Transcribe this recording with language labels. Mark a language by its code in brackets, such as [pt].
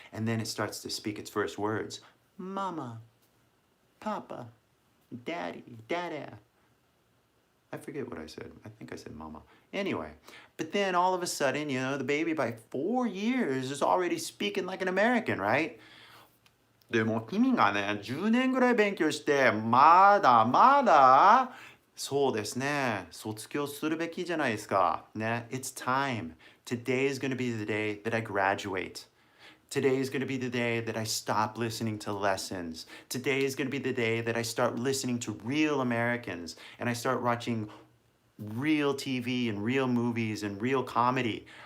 [en] And then it starts to speak its first words. Mama, Papa, Daddy, Dada. I forget what I said. I think I said mama. Anyway, but then all of a sudden, you know, the baby by 4 years is already speaking like an American, right? [ja] でも君がね、10年ぐらい勉強して、まだそうですね。卒業するべきじゃないですか。 [en] ね。It's time. Today is going to be the day that I graduate. Today is going to be the day that I stop listening to lessons. Today is going to be the day that I start listening to real Americans and I start watching real TV and real movies and real comedy.